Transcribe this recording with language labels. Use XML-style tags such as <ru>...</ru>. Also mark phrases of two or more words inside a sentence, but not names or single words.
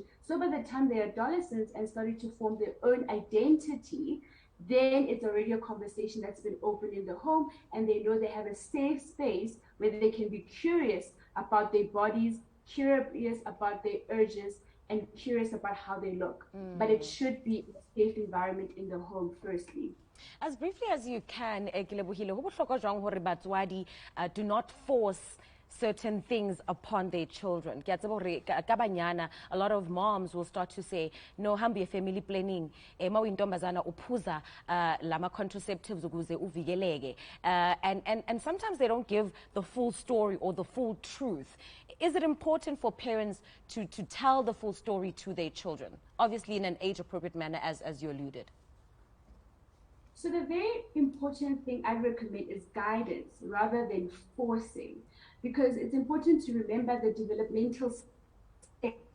<en>So by the time they're adolescents and starting to form their own identity, then it's already a conversation that's been opened in the home, and they know they have a safe space where they can be curious about their bodies, curious about their urges, and curious about how they look. But it should be a safe environment in the home firstly. As briefly as you can,</en> <st>Ekilebohile, ho bohlokwa jwang hore batswadi</st> <en>do not force certain things upon their children?</en> <st>Ke a tseba hore ka banyana,</st> <en>a lot of moms will start to say, no, hambi family planning,</en> <zu>ma uyintombazana uphuza lama contraceptives ukuze uvikeleke.</zu> <en>And sometimes they don't give the full story or the full truth. Is it important for parents to tell the full story to their children? Obviously in an age-appropriate manner, as you alluded. So the very important thing I recommend is guidance rather than forcing, because it's important to remember the developmental stage.</en>